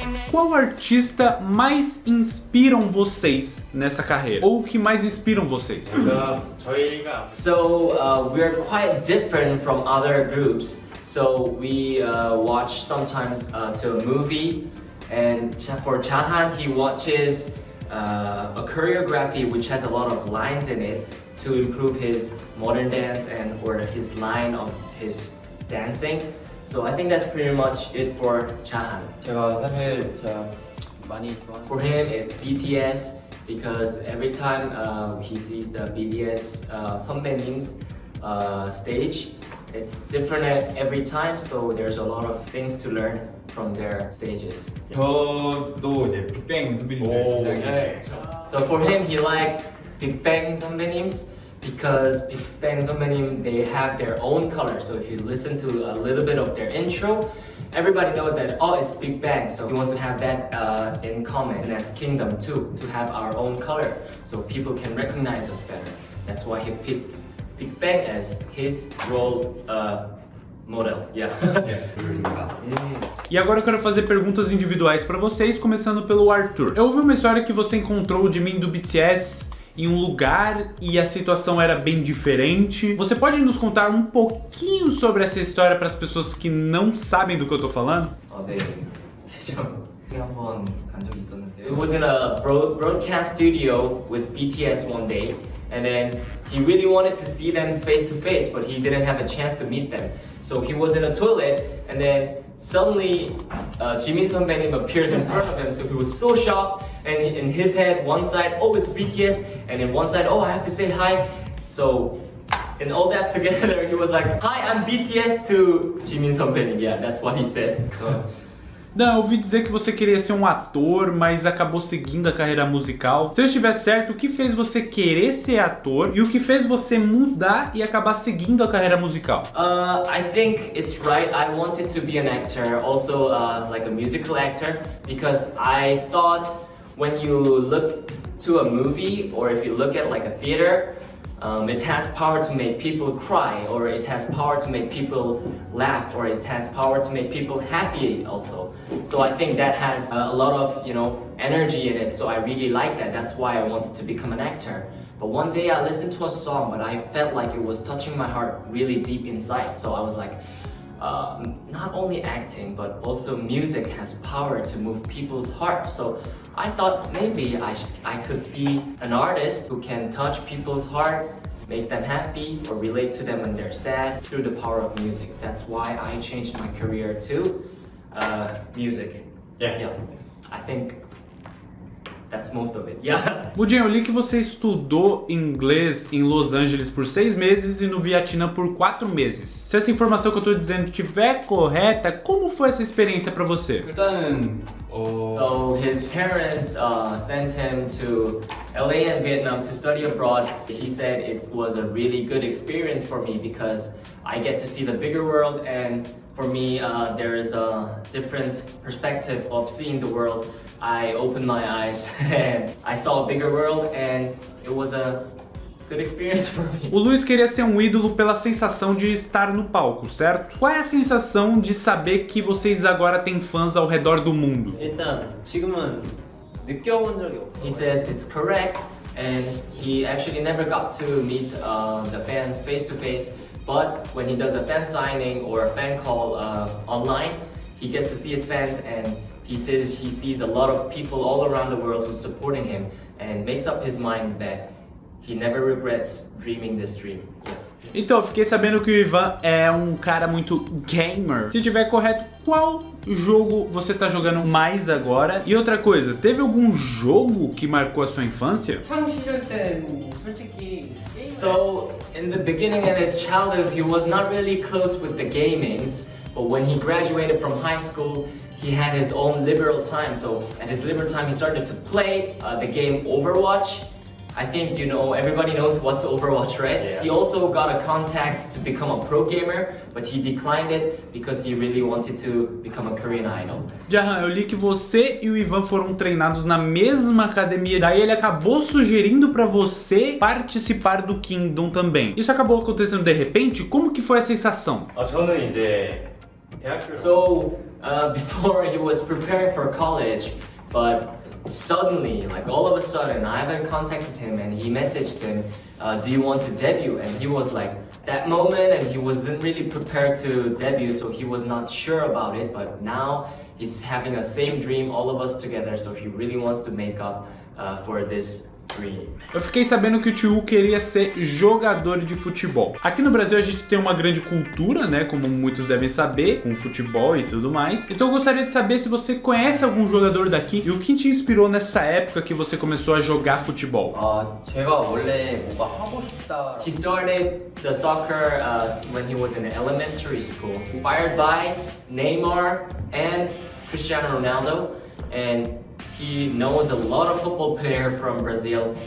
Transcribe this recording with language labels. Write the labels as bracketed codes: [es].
[pt] Qual artista mais inspiram vocês nessa carreira? Ou que mais inspiram vocês? [en] So we're quite different from other groups. So we watch sometimes to a movie, and for Chahan, he watches a choreography which has a lot of lines in it to improve his modern dance or his line of his dancing. So I think that's pretty much it for Chahan. [ko] 제가 사실 진짜 많이 좋아하는 [en] For him, it's BTS because every time he sees the BTS 선배님's stage, it's different every time. So there's a lot of things to learn from their stages. [ko] 저도 이제 빅뱅 선배님들 [en] So for him, he likes Big Bang 선배님's because Big Bang 선배님, they have their own color. So if you listen to a little bit of their intro, everybody knows that, oh, it's Big Bang. So he wants to have that in common. And as Kingdom too, to have our own color so people can recognize us better. That's why he picked Big Bang as his role model. Yeah. [pt] E agora eu quero fazer perguntas individuais pra vocês, começando pelo Arthur. Eu ouvi uma história que você encontrou de mim do BTS em um lugar e a situação era bem diferente. Você pode nos contar um pouquinho sobre essa história para as pessoas que não sabem do que eu tô falando? [ko] 네. 한번 간 적이 있었는데요. [en] It was in a broadcast studio with BTS one day, and then he really wanted to see them face to face, but he didn't have a chance to meet them. So he was in a toilet, and then suddenly Jimin 선배님 appears in front of him. So he was so shocked, and in his head, one side, oh, it's BTS, and in one side, oh, I have to say hi. So and all that together, he was like, hi, I'm BTS to Jimin 선배님. Yeah, that's what he said. So, [pt] Não, eu ouvi dizer que você queria ser um ator, mas acabou seguindo a carreira musical. Se eu estiver certo, o que fez você querer ser ator e o que fez você mudar e acabar seguindo a carreira musical? [en] I think it's right. I wanted to be an actor, also like a musical actor, because I thought when you look to a movie or if you look at like a theater, it has power to make people cry, or it has power to make people laugh, or it has power to make people happy also. So I think that has a lot of, energy in it. So I really like that. That's why I wanted to become an actor. But one day I listened to a song, but I felt like it was touching my heart really deep inside. So I was like, not only acting, but also music has power to move people's hearts. So I thought maybe I could be an artist who can touch people's heart, make them happy, or relate to them when they're sad through the power of music. That's why I changed my career to music. Yeah. I think that's most of it. Yeah. [pt] Budinho, eu li que você estudou inglês em Los Angeles por 6 meses e no Vietnã por 4 meses. Se essa informação que eu tô dizendo estiver correta, como foi essa experiência pra você? [ko] 일단은 [en] So his parents sent him to LA and Vietnam to study abroad. He said it was a really good experience for me because I get to see the bigger world, and for me there is a different perspective of seeing the world. I opened my eyes and I saw a bigger world, and it was a good experience for me. [pt] O Luiz queria ser um ídolo pela sensação de estar no palco, certo? Qual é a sensação de saber que vocês agora têm fãs ao redor do mundo? [ko] 일단 지금은 느껴본 적이 없어요. [en] He says it's correct, and he actually never got to meet the fans face to face. But when he does a fan signing or a fan call online, he gets to see his fans, and he says he sees a lot of people all around the world who's supporting him, and makes up his mind that he never regrets dreaming this dream. Yeah. [pt] Então, eu fiquei sabendo que o Ivan é um cara muito gamer. Se tiver correto, qual jogo você tá jogando mais agora? E outra coisa, teve algum jogo que marcou a sua infância? [ko] 청 시절 때 솔직히 [en] So in the beginning of his childhood, he was not really close with the gamings. But when he graduated from high school, he had his own liberal time. So at his liberal time, he started to play the game Overwatch. I think everybody knows what's Overwatch, right? Yeah. He also got a contact to become a pro gamer, but he declined it because he really wanted to become a Korean idol. [pt] Jahan, eu li que você e o Ivan foram treinados na mesma academia, daí ele acabou sugerindo pra você participar do Kingdom também. Isso acabou acontecendo de repente? Como que foi a sensação? [ko] 저는 이제 대학교 [en] So before he was preparing for college, but suddenly, like all of a sudden, I haven't contacted him, and he messaged him, do you want to debut? And he was like, that moment, and he wasn't really prepared to debut, so he was not sure about it, but now he's having a same dream, all of us together, so he really wants to make up for this dream. [pt] Eu fiquei sabendo que o Tio queria ser jogador de futebol. Aqui no Brasil a gente tem uma grande cultura, né, como muitos devem saber, com futebol e tudo mais. Então eu gostaria de saber se você conhece algum jogador daqui e o que te inspirou nessa época que você começou a jogar futebol. [ko] 제가 원래 뭐가 하고 싶다. [en] He started the soccer when he was in elementary school, inspired by Neymar and Cristiano Ronaldo, and he knows a lot of football players from Brazil.